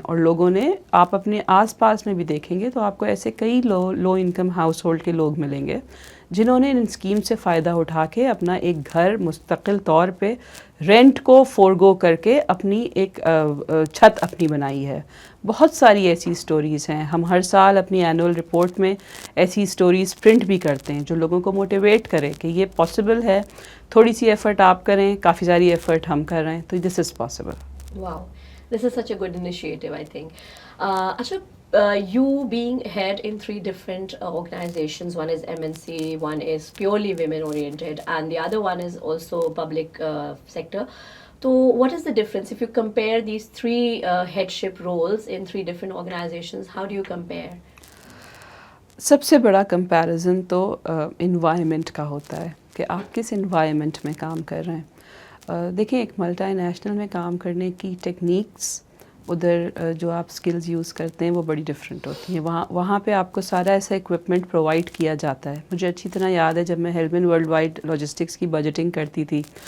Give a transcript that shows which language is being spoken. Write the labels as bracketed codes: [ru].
[hi] और लोगों ने, आप अपने आसपास में भी देखेंगे तो आपको ऐसे कई लो इनकम हाउस होल्ड के लोग मिलेंगे जिन्होंने इन स्कीम से फ़ायदा उठा के अपना एक घर मुस्तकिल तौर पे रेंट को फोरगो करके अपनी एक छत अपनी बनाई है. बहुत सारी ऐसी स्टोरीज़ हैं. हम हर साल अपनी एनुअल रिपोर्ट में ऐसी स्टोरीज़ प्रिंट भी करते हैं जो लोगों को मोटिवेट करे कि ये पॉसिबल है, थोड़ी सी एफ़र्ट आप करें, काफ़ी सारी एफ़र्ट हम कर रहे हैं, तो [en] This is possible. Wow, this is such a good initiative, I think. Acha, you being head in 3 different organizations, one is MNC, one is purely women oriented, and the other one is also public sector. So what is the difference if you compare these 3 headship roles in 3 different organizations? How do you compare? [hi] सबसे बड़ा comparison तो environment का होता है कि आप किस environment में काम कर रहे हैं. देखिए, एक मल्टीनेशनल में काम करने की टेक्निक्स, उधर जो आप स्किल्स यूज़ करते हैं वो बड़ी डिफरेंट होती हैं. वहाँ पे आपको सारा ऐसा इक्विपमेंट प्रोवाइड किया जाता है. मुझे अच्छी तरह याद है जब मैं हेलमन वर्ल्ड वाइड लॉजिस्टिक्स की बजटिंग करती थी